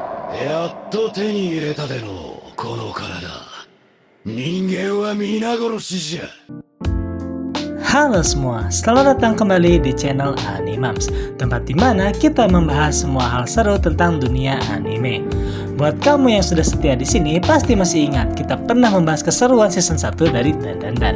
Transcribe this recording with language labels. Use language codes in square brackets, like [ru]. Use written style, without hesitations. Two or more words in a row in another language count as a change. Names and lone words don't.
[ja] やっと手に入れたでのこの体。人間は皆殺しじゃ。 [id] Halo semua, selamat datang kembali di channel Animams, tempat dimana kita membahas semua hal seru tentang dunia anime. Buat kamu yang sudah setia di sini, pasti masih ingat kita pernah membahas keseruan season 1 dari Dandadan.